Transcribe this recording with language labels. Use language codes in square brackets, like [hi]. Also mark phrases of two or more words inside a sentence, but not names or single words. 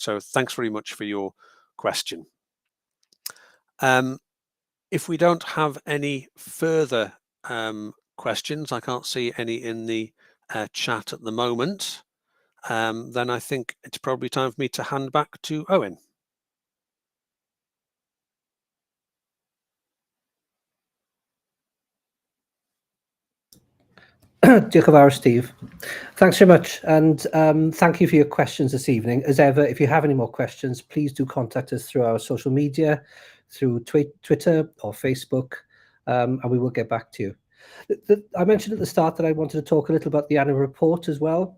[en] So thanks very much for your question. If we don't have any further questions, I can't see any in the chat at the moment, then I think it's probably time for me to hand back to Owen. [cy] Diolch yn fawr, Steve. [en] Thanks very much, and thank you for your questions this evening. As ever, if you have any more questions, please do contact us through our social media, through Twitter or Facebook, and we will get back to you. I mentioned at the start that I wanted to talk a little about the annual report as well.